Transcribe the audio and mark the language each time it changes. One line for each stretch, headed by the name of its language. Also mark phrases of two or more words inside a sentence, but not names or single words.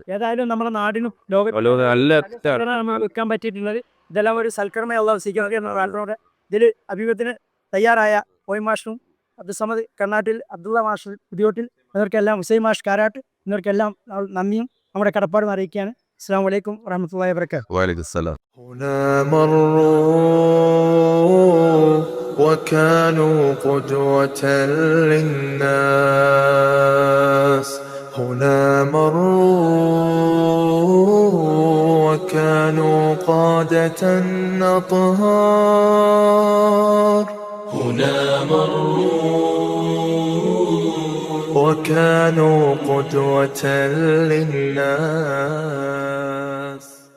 Malayalam: ഏതായാലും നമ്മുടെ നാടിനും നമ്മൾ വെക്കാൻ പറ്റിയിട്ടുള്ളത് ഇതെല്ലാം ഒരു സൽക്കർമ്മയുള്ള സ്വീകരിക്കുന്നവരോട് ഇതിൽ അഭിമുഖത്തിന് തയ്യാറായ ഓയ് മാഷും അബ്ദുസമദ് കർണാട്ടിൽ, അബ്ദുള്ള മാഷ് പുതിയോട്ടിൽ, ഇവർക്കെല്ലാം ഹുസൈൻ മാഷ് കാരാട്ട്, ഇവർക്കെല്ലാം നന്ദിയും നമ്മുടെ കടപ്പാടും അറിയിക്കുകയാണ്.
Arabic: السلام عليكم ورحمة الله وبركاته. وعليكم السلام. وكانوا قدوة للناس هنا مروا وكانوا قادة أطهار هنا مروا وكانوا قدوة للناس.